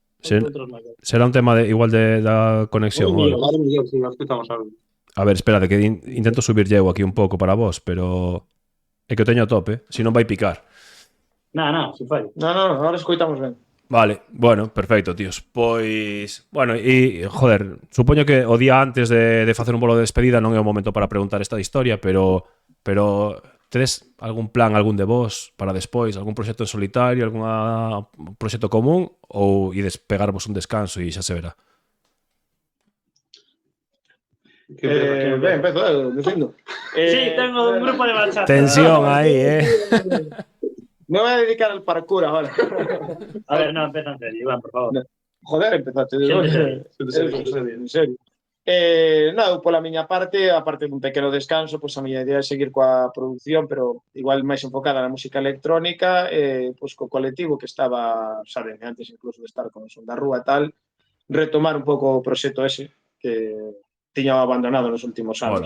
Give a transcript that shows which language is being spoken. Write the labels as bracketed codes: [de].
[gl] será un tema igual da conexión. ou algo. Sí, escutamos algo. A ver, espérade, que intento subir eu aquí un pouco para vos, pero é que o teño a tope, se non vai picar. Nada, se fai. No, ahora escoitamos ben. Vale, bueno, perfecto, tíos. Pois, bueno, e, joder, supoño que o día antes de facer un bolo de despedida non é o momento para preguntar esta historia, pero tedes algún plan, algún de vos para despois, algún proxecto en solitario, algún proxecto común, ou ides pegarvos un descanso e xa se verá? Ben, empezo dicindo. [es] Sí, tengo un grupo de bachata. [gl] Tensión aí, [es] Me voy a dedicar al parkour ahora. A ver, no, empieza en serio, Iván, por favor. Joder, empezaste. En serio. [gl] Nada, pola miña parte, aparte dun pequeno descanso, pois a miña idea é seguir coa produción, pero igual máis enfocada na música electrónica, pois co colectivo que estaba, saben, antes incluso de estar con Son da Rúa e tal, retomar un pouco o proxecto ese que tiña abandonado nos últimos anos.